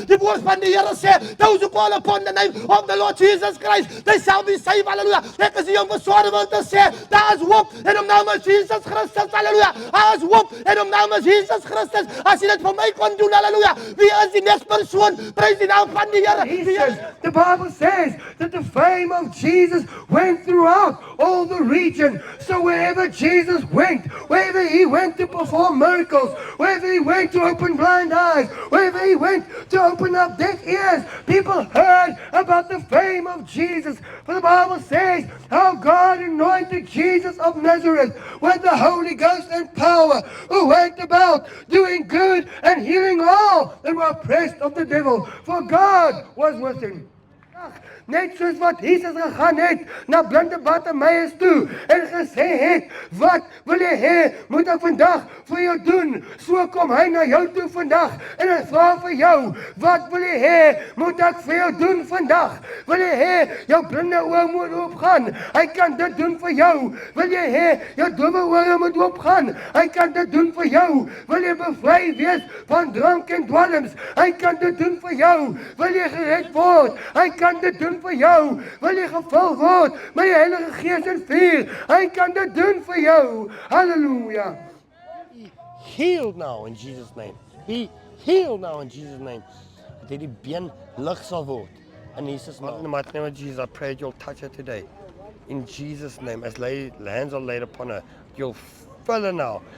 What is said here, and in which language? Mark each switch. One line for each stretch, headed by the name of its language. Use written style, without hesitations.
Afrikaans: Die woord van die Here sê,
English: those who call upon the name of the Lord Jesus Christ, they shall be saved. Halleluja.
Afrikaans: Ek is hier om verswaar wil te sê, daar is hoop in die naam van Jesus Christus, halleluja. Daar is hoop in die naam van Jesus Christus. As jy dit vir my kon doen, halleluja. Wie is die next persoon? Prys die naam van die Here.
English: The Bible says that the fame of Jesus went throughout all the region. So wherever Jesus went, wherever he went to perform miracles, wherever he went to open blind eyes, wherever he went to open up deaf ears, people heard about the fame of Jesus. For the Bible says how God anointed Jesus of Nazareth with the Holy Ghost and power, who went about doing good and healing all that were oppressed of the devil, for God was with him.
Afrikaans: Net soos wat Jesus gegaan het na blinde Bartimaeus toe en gesê het, wat wil jy hê moet ek vandag vir jou doen? So kom hy na jou toe vandag en hy vra vir jou, wat wil jy hê moet ek vir jou doen vandag? Wil jy hê jou blinde oë moet oopgaan? Hy kan dit doen vir jou. Wil jy hê jou domme ore moet oopgaan? Hy kan dit doen vir jou. Wil jy bevry wees van drank en dwalms? Hy kan dit doen vir jou. Wil jy gered word? Hy kan dit doen vir jou. Wil jy gevul word met die Heilige Gees en vuur? Hy kan dit doen vir jou. Halleluja.
English: Healed now in Jesus' name. He healed now in Jesus' name.
Afrikaans: Dat die been lig sal word.
English: In Jesus' name. In the mighty name of Jesus, I pray that you'll touch her today. In Jesus' name, as hands are laid upon her, you'll fill her now.